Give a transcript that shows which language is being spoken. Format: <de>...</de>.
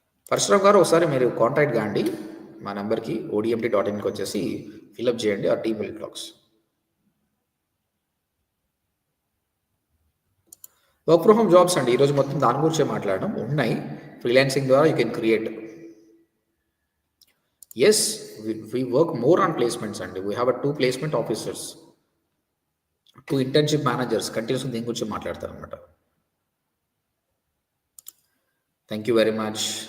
<te>పరశురామ్ గారు, ఒకసారి మీరు కాంటాక్ట్ కాండి మా నెంబర్కి, odmt.inకి వచ్చేసి ఫిల్అప్ చేయండి, ఆ team will talks. Work from home jobs అండి, ఈరోజు మొత్తం దాని గురించే మాట్లాడడం. ఉన్నాయి, ఫ్రీలాన్సింగ్ ద్వారా</te> <en>You can create. Yes, we work more on placements అండి. We have 2 placement officers, 2 internship managers</en> <te>continuous దీని గురించి మాట్లాడతారు అనమాట.</te> <en>Thank you very much.</en>